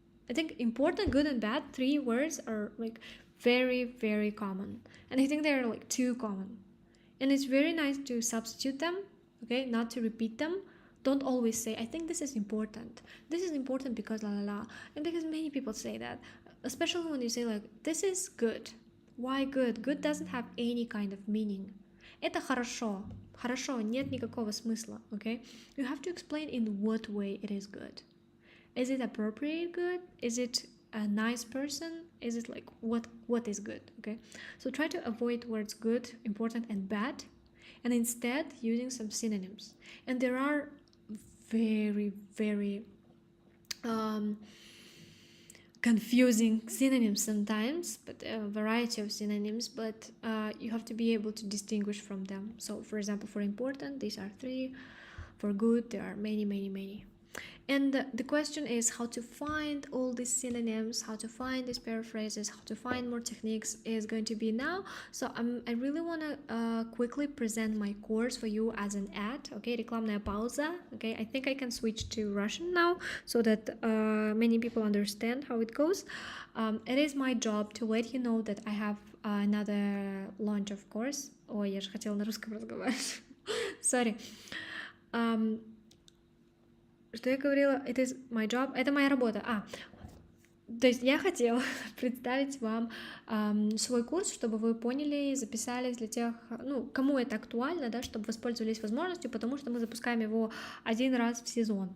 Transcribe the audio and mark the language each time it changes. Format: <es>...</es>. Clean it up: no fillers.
<en>I think important, good, and bad, 3 words are like very, very common, and I think they're like too common, and it's very nice to substitute them, okay, not to repeat them. Don't always say, I think this is important. This is important because la la la. And because many people say that, especially when you say like, this is good. Why good? Good doesn't have any kind of meaning.</en> <ru>Это хорошо. Хорошо, нет никакого смысла, okay?</ru> <en>You have to explain in what way it is good. Is it appropriate good? Is it a nice person? Is it like, what is good, okay? So try to avoid words good, important, and bad, and instead using some synonyms. And there are very, very confusing synonyms sometimes, but a variety of synonyms, but you have to be able to distinguish from them. So for example, for important, these are 3. For good, there are many, many, many. And the question is how to find all these synonyms, how to find these paraphrases, how to find more techniques is going to be now. So I really want to quickly present my course for you as an ad, okay,</en> <ru>рекламная пауза,</ru> <en>okay. I think I can switch to Russian now so that many people understand how it goes. It is my job to let you know that I have another launch of course.</en> <ru>Ой, я же хотела на русском разговаривать.</ru> <en>Sorry.</en> <ru>Что я говорила?</ru> <en>It is my job.</en> <ru>Это моя работа. То есть я хотела представить вам свой курс, чтобы вы поняли, записались для тех, ну, кому это актуально, да, чтобы воспользовались возможностью, потому что мы запускаем его один раз в сезон.</ru>